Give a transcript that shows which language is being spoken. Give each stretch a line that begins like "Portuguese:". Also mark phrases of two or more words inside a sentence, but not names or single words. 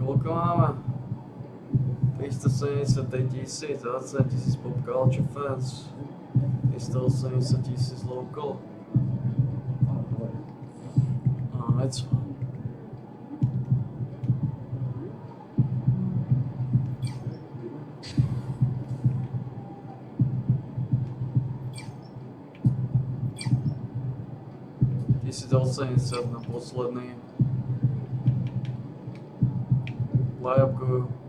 Slovak: máme 370 000, 20 000
English: pop culture fans,
Slovak: 380 000 local.
English: It's fun.
Slovak: Ty si dal 70 na posledný.
English: Layup go.